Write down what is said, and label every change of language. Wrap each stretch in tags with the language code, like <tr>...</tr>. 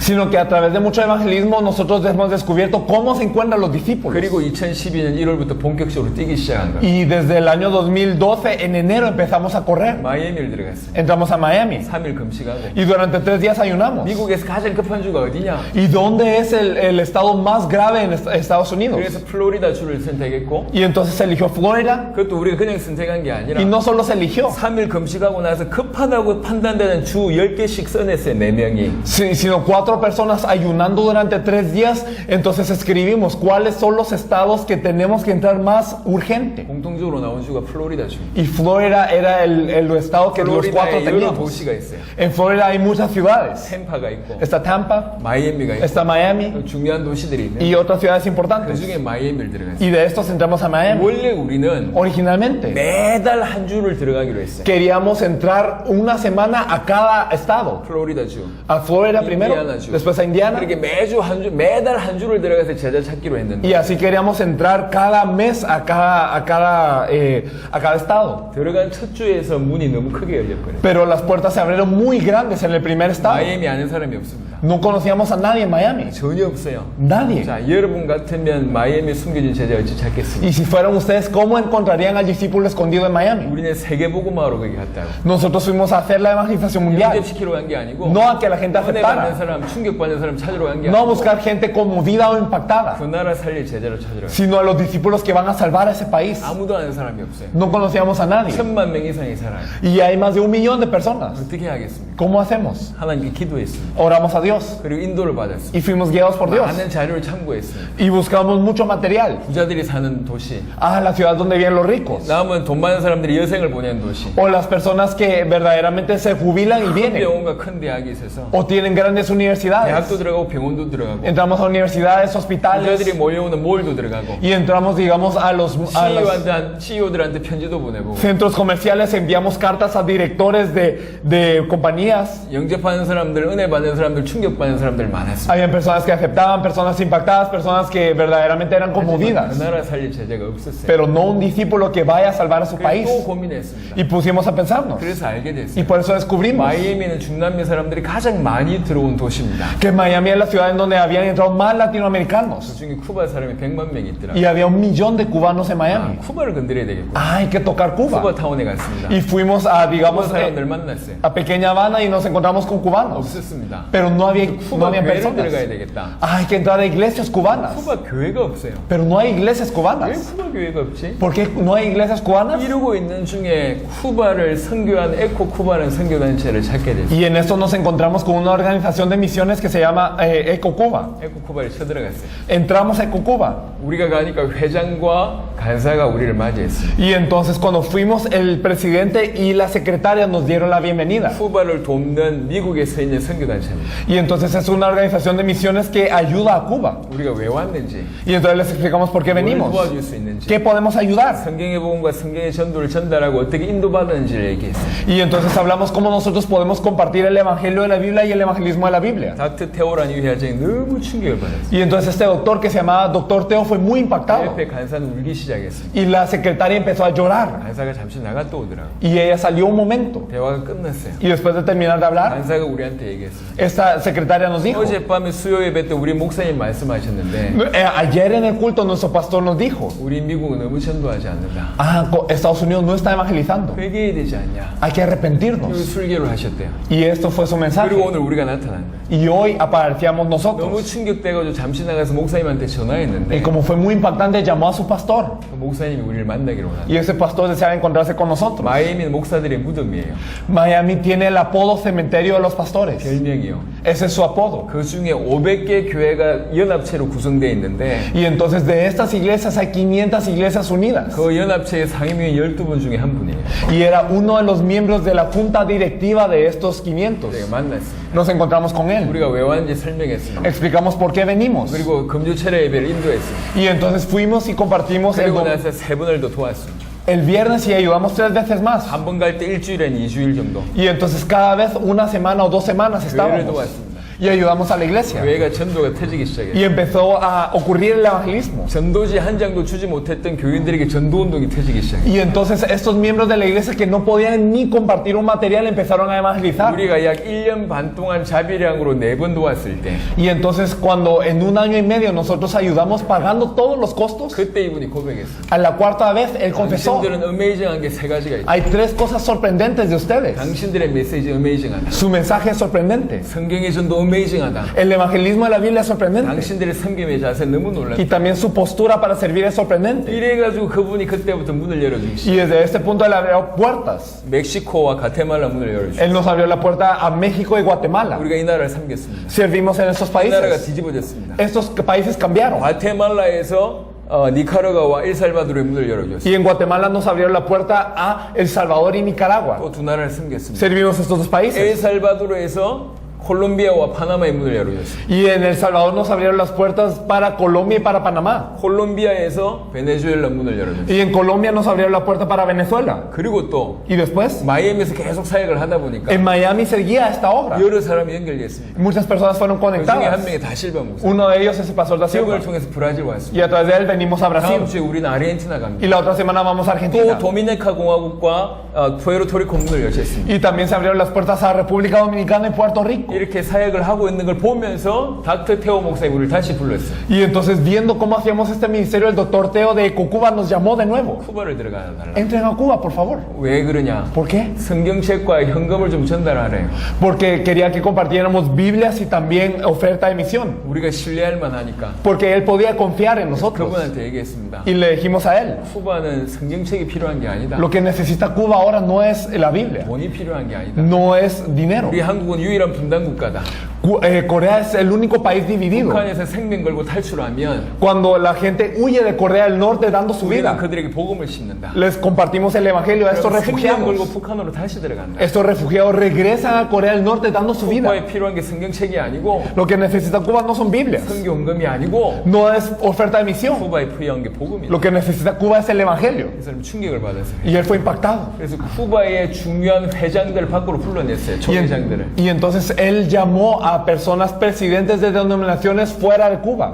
<es>sino que a través de mucho evangelismo nosotros hemos descubierto cómo se encuentran los discípulos.</es> <ko>그리고 2012년 1월부터 본격적으로 뛰기 시작한 거예요.</ko> <es>Y desde el año 2012, en enero, empezamos a correr.</es> <ko>마이애미를 들어갔어요.</ko> <es>Entramos a Miami</es> <ko>3일 금식하고.</ko> <es>y durante 3 días ayunamos.</es> <ko>미국에서 가장 급한 주가 어디냐?</ko> <es>¿Y dónde es el estado más grave en Estados Unidos?</es> <ko>그래서 플로리다 주를 선택했고</ko> <es>Y entonces se eligió Florida</es> <ko>그것도 우리가 그냥 선택한 게 아니라</ko> <es>y no solo se eligió,</es> <ko>3일 금식하고 나서 급하다고 판단되는 주 10개씩 써냈어요. 4명이.</ko> <es>sino 4 personas ayunando durante 3 días. Entonces escribimos cuáles son los estados que tenemos que entrar más urgente.</es> <ko>공통적으로 나온 주가 플로리다 주.</ko> <es>Y Florida era el estado que los 4</es> <ko>플로리다에 여러</ko> <es>teníamos.</es> <ko>도시가 있어요.</ko> <es>En Florida hay muchas ciudades.</es> <ko>템파가 있고</ko> <es>Está Tampa,</es> <ko>마이애미가 있고</ko> <es>está Miami</es> <ko>중요한 도시들이 있는데</ko> <es>y otras ciudades</es> <ko>그</ko> <es>importantes.</es> <ko>중에 마이애미를 들어갔어요.</ko> <es>Y de estos entramos a Miami.</es> <ko>원래 우리는</ko> <es>Originalmente</es> <ko>매달 한 주를 들어가기로 했어요.</ko> <es>queríamos entrar una semana a cada estado.</es> <ko>플로리다 주,</ko> <es>A Florida primero,</es> <ko>인디아나 주.</ko> <es>después a Indiana.</es> <ko>그렇게 매달 한 주를 들어가서 제자 찾기로 했는데</ko> <es>Y así queríamos entrar cada mes a cada estado.</es> <ko>들어간 첫 주에서 문이 너무 크게 열렸거든요.</ko> <es>Pero las puertas se abrieron muy grandes en el primer estado.</es> <ko>마이애미 아는 사람이 없습니다.</ko> <es>No conocíamos a nadie en Miami.</es> <ko>전혀 없어요.</ko> <es>Nadie.</es> <ko>자, 여러분 같으면 마이애미 숨겨진 제자 어찌 찾겠습니까?</ko> <es>Y si fueran ustedes, ¿cómo encontrarían al discípulo escondido en Miami?</es> <ko>우리는 세계복음화로 거기 갔다고.</ko> <es>Nosotros fuimos a hacer la evangelización mundial.</es> <ko>영접시키러 간 게 아니고</ko> <es>No a que la gente</es> <ko>은혜 받는 사람, 충격받는 사람 찾으러 간 게</ko> <es>No a</es> <ko>아니고</ko> <es>buscar gente conmovida o impactada.</es> <ko>그 나라 살릴 제자를 찾으러 간</ko> <es>Sino a los discípulos que van a salvar a ese país.</es> <ko>아무도 아는 사람이 없어요.</ko> <es>No conocíamos a nadie.</es> <ko>1000만 명 이상이 살아요.</ko> <es>Y hay más de 1 millón de personas.</es> <ko>어떻게 하겠습니까?</ko> <es>¿Cómo hacemos?</es> <ko>하나님께 기도했습니다.</ko> <es>Oramos a Dios</es> <ko>그리고 인도를 받았습니다.</ko> <es>y fuimos guiados por Dios.</es> <ko>많은 자료를 참고했습니다.</ko> <es>Y buscamos mucho material.</es> <ko>부자들이 사는 도시,</ko> <es>La ciudad donde viven los ricos.</es> <ko>남은 돈 많은 사람들이 여생을 보내는 도시,</ko> <es>O las personas que verdaderamente se jubilan y</es> <ko>큰</ko> <es>vienen.</es> <ko>병원과 큰 대학이 있어서</ko> <es>O tienen grandes universidades.</es> <ko>대학도 들어가고 병원도 들어가고</ko> <es>Entramos a universidades, hospitales.</es> <ko>모여오는 몰도 들어가고</ko> <es>Y entramos, digamos, a los</es> <ko>CEO들한테 편지도 보내보고</ko> <es>centros comerciales. Enviamos cartas a directores de compañías.</es> <ko>영접하는 사람들, 은혜 받는 사람들, 충격받는 사람들 많았습니다.</ko> <es>Habían personas que aceptaban, personas impactadas, personas que verdaderamente eran</es> <ko>그</ko> <es>conmovidas.</es> <ko>나라 살릴 제자가 없었어요.</ko> <es>Pero no un discípulo que vaya a salvar a su</es> <ko>그래서</ko> <es>país.</es> <ko>또 고민했습니다.</ko> <es>Y pusimos a pensarnos.</es> <ko>그래서 알게 됐어요.</ko> <es>Y por eso descubrimos</es> <ko>마이애미는 중남미 사람들이 가장 많이 들어온 도시입니다.</ko> <es>que Miami es la ciudad en donde habían entrado más</es> <ko>그</ko> <es>latinoamericanos.</es> <ko>중에 쿠바 사람이 100만 명이 있더라.</ko> <es>Y había 1 millón de cubanos en Miami.</es> <ko>쿠바를 건드려야 되겠고.</ko> <es>Hay que tocar</es> <ko>쿠바</ko> <es>Cuba.</es> <ko>타운에 갔습니다.</ko> <es>Y fuimos a,</es> <ko>쿠바</ko> <es>digamos,</es> <ko>사람들 만났어요.</ko> <es>a Pequeña Habana y nos encontramos con cubanos.</es> <ko>없었습니다.</ko> <es>Pero no había</es> <ko>쿠바 교회를</ko> <es>personas.</es> <ko>들어가야 되겠다.</ko> <es>Hay que entrar a iglesias cubanas.</es> <ko>쿠바 교회가 없어요.</ko> <es>Pero no hay iglesias</es> <ko>왜</ko> <es>cubanas.</es> <ko>쿠바 교회가 없지?</ko> <es>¿Por qué no hay iglesias cubanas?</es> <ko>이러고 있는 중에 쿠바를 선교한 에코 쿠바라는 선교단체를 찾게 됐어요.</ko> <es>Y en esto nos encontramos con una organización de misiones que se llama Eco Cuba.</es> <ko>에코 쿠바를 쳐들어갔어요.</ko> <es>Entramos a Eco Cuba.</es> <ko>우리가 가니까 회장과 간사가 우리를 맞이했어요.</ko> <es>Y entonces cuando fuimos, el presidente y la secretaria nos dieron la bienvenida.</es> <ko>쿠바를 돕는 미국에 서 있는 선교단체입니다.</ko> <es>Y entonces es una organización de misiones que ayuda a Cuba.</es> <ko>우리가 왜 왔는지,</ko> <es>Y entonces les explicamos por qué</es> <ko>뭘</ko> <es>venimos.</es> <ko>도와줄 수 있는지,</ko> <es>¿Qué podemos ayudar?</es> <ko>성경의 복음과 성경의 전도를 전달하고 어떻게 인도받는지를 얘기했어요.</ko> <es>Y entonces hablamos cómo nosotros podemos compartir el evangelio de la Biblia y el evangelismo de la Biblia.</es> <ko>닥터 테오라는 이 회장이 너무 충격을 받았어요.</ko> <es>Y entonces este doctor que se llamaba Doctor Teo fue muy impactado.</es> <ko>옆에 간사는 울기 시작했습니다.</ko> <es>Y la secretaria empezó a llorar.</es> <ko>간사가 잠시 나갔다 오더라고요.</ko> <es>Y ella salió un momento.</es> <ko>대화가 끝났어요.</ko> <es>Y después de terminar de hablar,</es> <ko>간사가 우리한테 얘기했어요.</ko> <es>esta secretaria nos dijo,</es> <ko>어젯밤에 수요 예배 때 우리 목사님 말씀하셨는데</ko> <es>ayer en el culto nuestro pastor nos dijo,</es> <ko>우리 미국은 너무 전도하지 않는다.</ko> <es>Estados Unidos no está evangelizando.</es> <ko>회개해야 되지 않냐.</ko> <es>Hay que arrepentirnos.</es> <ko>술계를 하셨대요.</ko> <es>Y esto fue su mensaje.</es> <ko>그리고 오늘 우리가 나타났다.</ko> <es>Y hoy aparecíamos</es> <ko>너무</ko> <es>nosotros.</es> <ko>충격돼가지고 잠시 나가서 목사님한테</ko> <es>Y</es> <ko>전화했는데</ko> <es>como fue muy impactante, llamó a su pastor.</es> <ko>그 목사님이 우리를 만나기로 원한다.</ko> <es>Y ese pastor deseaba encontrarse con nosotros.</es> <ko>마이애미는 목사들의 무덤이에요.</ko> <es>Miami tiene el apodo Cementerio de los Pastores.</es> <ko>별명이요.</ko> <es>Ese es su apodo.</es> <ko>그 중에 500개 교회가 연합체로 구성되어 있는데</ko> <es>Y entonces de estas iglesias hay 500 iglesias unidas.</es> <ko>그 연합체의 상임위 12분 중에 한 분이에요.</ko> <es>Y era uno de los miembros de la junta directiva de estos 500.</es> <ko>내가 만났어요.</ko> <es>Nos encontramos con él.</es> <ko>우리가 왜 왔는지 설명했습니다.</ko> <es>Explicamos por qué venimos.</es> <ko>그리고 금주철회 예배를 인도했어요.</ko> <es>Y entonces fuimos y compartimos</es> <ko>그리고 나서 3분을 더 도왔습니다.</ko> <es>el viernes y ayudamos 3 veces más.</es> <ko>한 번 갈 때 일주일엔 2주일 정도.</ko> <es>Y entonces cada vez una semana o 2 semanas</es> <ko>교회를</ko> <es>estábamos.</es> <ko>도왔습니다.</ko> <es>Y ayudamos a la iglesia.</es> <ko>교회가 전도가 터지기 시작했어요.</ko> <es>Y empezó a ocurrir el evangelismo.</es> <ko>전도지 한 장도 주지 못했던 교인들에게 전도운동이 터지기 시작했어요.</ko> <es>Y entonces estos miembros de la iglesia que no podían ni compartir un material empezaron a evangelizar.</es> <ko>우리가 약 1년 반 동안 자비량으로 4번 도왔을 때</ko> <es>Y entonces cuando en un año y medio nosotros ayudamos pagando todos los costos,</es> <ko>그때 이분이 고백했어요.</ko> <es>a la cuarta vez él confesó,</es> <ko>당신들은 어메이징한 게 3가지가 있다.</ko> <es>hay 3 cosas sorprendentes de ustedes.</es> <ko>당신들의 메시지 어메이징하다.</ko> <es>Su mensaje es sorprendente.</es> <ko>성경의 전도 어메이징하다.</ko> <es>El evangelismo de la Biblia es sorprendente.</es> <ko>당신들의 섬김의 자세 너무 놀랐다.</ko> <es>Y también su postura para servir es sorprendente.</es> <ko>이래가지고 그분이 그때부터 문을 열어주기 시작.</ko> <es>Y desde este punto él abrió puertas.</es> <ko>멕시코와 가테말라 문을 열어주고</ko> <es>Él nos abrió la puerta a México y Guatemala.</es> <ko>우리가 이 나라를 섬겼습니다.</ko> <es>Servimos en estos</es> <ko>이 나라가</ko> <es>países.</es> <ko>뒤집어졌습니다.</ko> <es>Estos países cambiaron.</es> <ko>과테말라에서 니카라과와 엘살바도르의 문을 열어줬어요.</ko> <es>Y en Guatemala nos abrieron la puerta a El Salvador y Nicaragua.</es> <ko>또 2 나라를 섬겼습니다.</ko> <es>Servimos estos 2 países.</es> <ko>엘살바도르에서 콜롬비아와 파나마의 문을 열어줬어요.</ko> <es>Y en El Salvador nos abrieron las puertas para Colombia y para Panamá.</es> <ko>콜롬비아에서 베네수엘라 문을 열어줬어요.</ko> <es>Y en Colombia nos abrieron la puerta para Venezuela.</es> <ko>그리고 또</ko> <es>Y después,</es> <ko>마이애미에서 계속 사역을 하다 보니까</ko> <es>en Miami seguía esta obra.</es> <ko>여러 사람이 연결됐습니다.</ko> <es>Muchas personas fueron</es> <ko>그 중에 한</ko> <es>conectadas.</es> <ko>명이 다 실바 목사.</ko> <es>Uno de ellos es el pastor da Silva.</es> <ko>세번을 통해서 브라질 왔습니다.</ko> <es>Y a través de él venimos a Brasil.</es> <ko>다음 주에 우리는 아르헨티나 갑니다.</ko> <es>Y la otra semana vamos a</es> <ko>또</ko> <es>Argentina.</es> <ko>도미니카 공화국과 푸에르토리코 문을 여셨습니다.</ko> <es>Y también se abrieron las puertas a República Dominicana y Puerto Rico.</es> <ko>이렇게 사역을 하고 있는 걸 보면서 닥터 테오 목사님 우리를 다시 불렀어요.</ko> <es>Y entonces viendo cómo hacíamos este ministerio, el doctor Teo de Cuba nos llamó de nuevo.</es> <ko>쿠바를 들어가 달라.</ko> <es>Entren a Cuba, por favor.</es> <ko>왜 그러냐?</ko> <es>¿Por qué?</es> <ko>성경책과 현금을 좀 전달하래요.</ko> <es>Porque quería que compartiéramos Biblias y también oferta de misión.</es> <ko>우리가 신뢰할 만하니까</ko> <es>Porque él podía confiar en nosotros.</es> <ko>그분한테 얘기했습니다.</ko> <es>Y le dijimos a él,</es> <ko>쿠바는 성경책이 필요한 게 아니다.</ko> <es>lo que necesita Cuba ahora no es la Biblia,</es> <ko>돈이 필요한 게 아니다.</ko> <es>no es dinero.</es> <ko>우리 한국은 유일한 분단 국가다.</ko> <es>Corea es el único país dividido.</es> <ko>북한에서 생명 걸고 탈출하면</ko> <es>Cuando la gente huye de Corea del Norte dando su</es> <ko>우리는</ko> <es>vida,</es> <ko>그들에게 복음을 심는다.</ko> <es>les compartimos el evangelio a estos</es> <ko>그럼 생명 걸고</ko> <es>refugiados.</es> <ko>북한으로 다시 들어간다.</ko> <es>Estos refugiados regresan a Corea del Norte dando su vida.</es> <ko>쿠바에 필요한 게 성경책이 아니고</ko> <es>Lo que necesita Cuba no son Biblias,</es> <ko>성경금이 아니고</ko> <es>no es oferta de misión.</es> <ko>쿠바에 필요한 게 복음이다.</ko> <es>Lo que necesita Cuba es el evangelio.</es> <ko>그 사람 충격을 받았어요.</ko> <es>Y él fue impactado.</es> <ko>그래서 쿠바의 중요한 회장들 밖으로 불러냈어요. 총회장들을.</ko> <es>Y entonces él llamó a personas presidentes de denominaciones fuera de Cuba.</es>